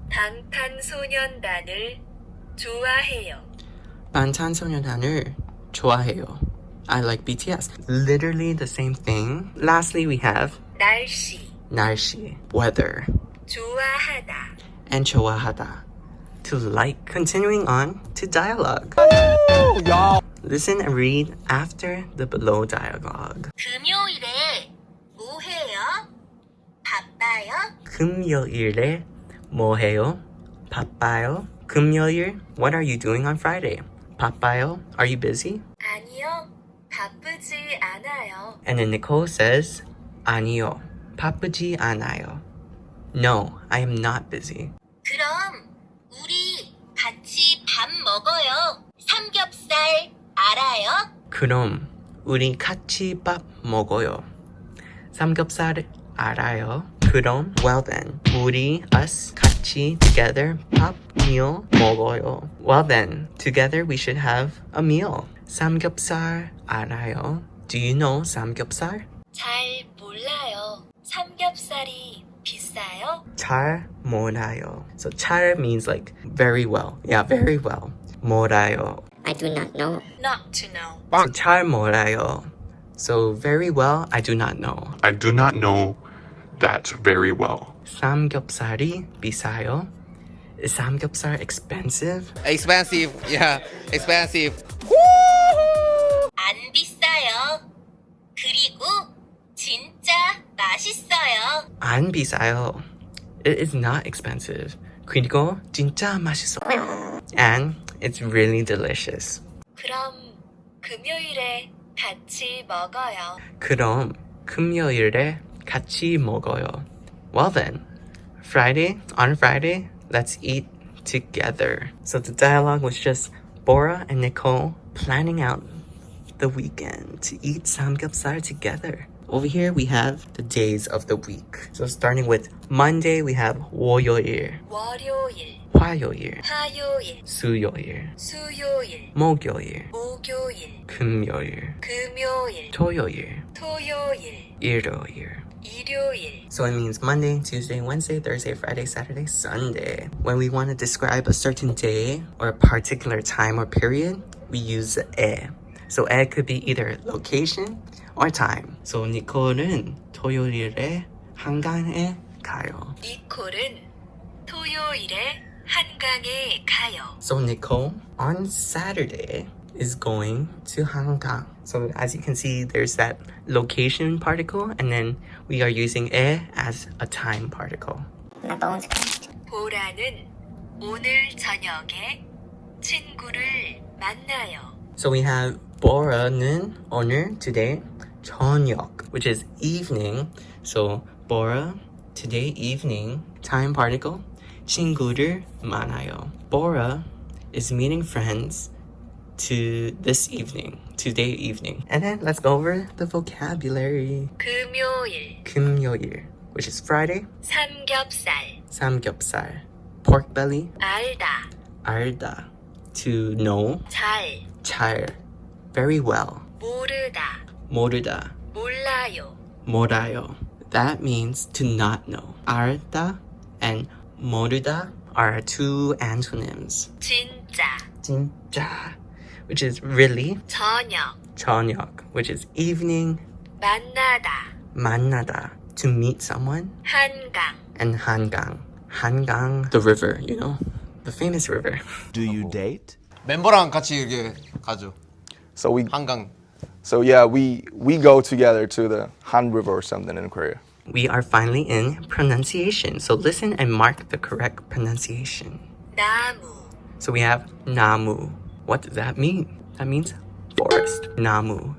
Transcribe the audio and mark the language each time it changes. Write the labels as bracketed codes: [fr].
[ko] 방탄소년단을 좋아해요. 방탄소년단을 좋아해요. [en] I like BTS. Literally the same thing. Lastly, we have [ko] 날씨 날씨, [en] weather, [ko] 좋아하다. [en] and [ko] 좋아하다, [en] to like. Continuing on to dialogue. Listen and read after the below dialogue. [ko] 금요일에 뭐 해요? 바빠요? 금요일에 뭐 해요? 바빠요? 금요일, [en] what are you doing on Friday? [ko] 바빠요? [en] Are you busy? [ko] 아니요. 바쁘지 않아요. [en] And then Nicole says, [ko] 아니요, 바쁘지 않아요. [en] No, I am not busy. [ko] 그럼 우리 같이 밥 먹어요. 삼겹살 알아요? 그럼 우리 같이 밥 먹어요. 삼겹살 알아요? 그럼, [en] well then, [ko] 우리, [en] us, [ko] 같이, [en] together, [ko] 밥, [en] meal, [ko] 먹어요. [en] Well then, together we should have a meal. [ko] 삼겹살 알아요? [en] Do you know 삼겹살? [ko] 잘 몰라요. 삼겹살이 비싸요? 잘 몰라요. [en] So 잘 means like very well. Yeah, very well. [ko] 몰라요. [en] I do not know. Not to know. So [ko] 잘 몰라요. [en] So very well, I do not know. I do not know that very well. [ko] 삼겹살이 비싸요? [en] Is 삼겹살 expensive? Expensive, yeah, expensive. [ko] 안 비싸요. 그리고 진짜 진짜 맛있어요. 안 비싸요. [en] It is not expensive. [ko] 그리고 진짜 맛있어요. [en] And it's really delicious. [ko] 그럼 금요일에 같이 먹어요. 그럼 금요일에 같이 먹어요. [en] Well then, on Friday, let's eat together. So the dialogue was just Bora and Nicole planning out the weekend to eat samgyeopsal together. Over here, we have the days of the week. So starting with Monday, we have [ko] 월요일, 월요일, 화요일, 화요일, 수요일, 수요일, 목요일, 목요일, 금요일, 금요일, 토요일, 토요일, 일요일. 일요일. [en] So it means Monday, Tuesday, Wednesday, Thursday, Friday, Saturday, Sunday. When we want to describe a certain day or a particular time or period, we use 에. So 에 could be either location or time. [ko] So 니콜은 토요일에 한강에 가요. 니콜은 토요일에 한강에 가요. [en] So Nicole on Saturday is going to 한강. So as you can see, there's that location particle, and then we are using 에 as a time particle. My bones cracked. [ko] 보라는 오늘 저녁에 친구를 만나요. [en] So we have [ko] 보라는 오늘, [en] today, [ko] 저녁, [en] which is evening. So 보라, today evening, time particle, [ko] 친구를 만나요. [en] 보라 is meeting friends to this evening, today evening. And then let's go over the vocabulary. [ko] 금요일, [en] 금요일, which is Friday. [ko] 삼겹살, [en] 삼겹살, pork belly. [ko] 알다, [en] 알다, to know. 잘, very well. [ko] 모르다, 모르다, 몰라요. 몰라요. [en] That means to not know. 알다 and 모르다 are two antonyms. [ko] 진짜, [en] 진짜, which is really. [ko] 저녁, [en] 저녁, which is evening. [ko] 만나다, [en] 만나다, to meet someone. [ko] 한강, [en] And 한강, 한강, the river, you know, the famous river. Do you date? [ko] 멤버랑 같이 이렇게 가죠. [en] So we [ko] 한강. [en] so yeah, we go together to the Han River or something in Korea. We are finally in pronunciation, so listen and mark the correct pronunciation. [ko] 나무, [en] So we have 나무. What does that mean? That means forest. 나무.